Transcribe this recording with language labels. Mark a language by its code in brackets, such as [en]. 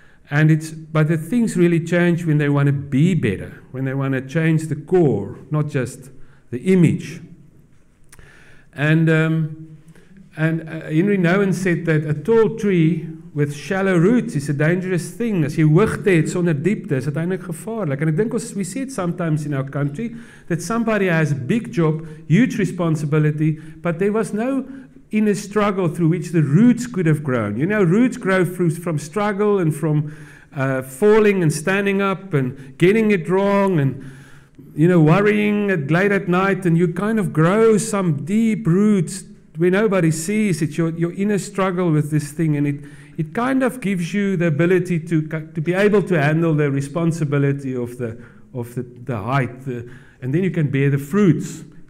[en] But the things really change when they want to be better, when they want to change the core, not just the image. And Henry Nouwen said that a tall tree with shallow roots is a dangerous thing. [af] As jy hoogte het sonder diepte, is dit eintlik gevaarlik. [en] And I think we see it sometimes in our country, that somebody has a big job, huge responsibility, but there was no inner struggle through which the roots could have grown. You know, roots grow from struggle and from falling and standing up and getting it wrong and, you know, worrying late at night, and you kind of grow some deep roots where nobody sees it, your inner struggle with this thing, and it kind of gives you the ability to be able to handle the responsibility of the height, and then you can bear the fruits.